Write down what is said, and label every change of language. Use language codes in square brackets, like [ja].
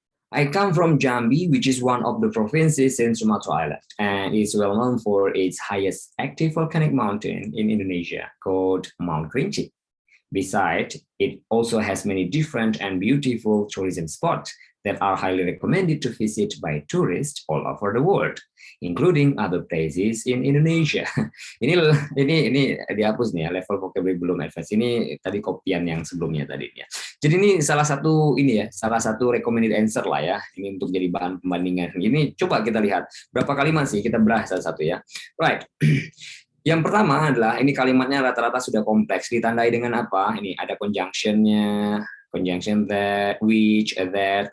[en] I come from Jambi, which is one of the provinces in Sumatra Island, and is well known for its highest active volcanic mountain in Indonesia, called Mount Kerinci. Besides, it also has many different and beautiful tourism spots that are highly recommended to visit by tourists all over the world, including other places in Indonesia. [id] Ini dihapus nih ya, level vocabulary belum advance. Ini tadi kopian yang sebelumnya tadi ya. Jadi ini salah satu salah satu [en] recommended answer [id] lah ya. Ini untuk jadi bahan pembandingan. Ini coba kita lihat berapa kalimat sih kita bahas satu-satu ya. Right. Yang pertama adalah ini kalimatnya rata-rata sudah kompleks. Ditandai dengan apa? Ini ada conjunction-nya, conjunction that, which, that.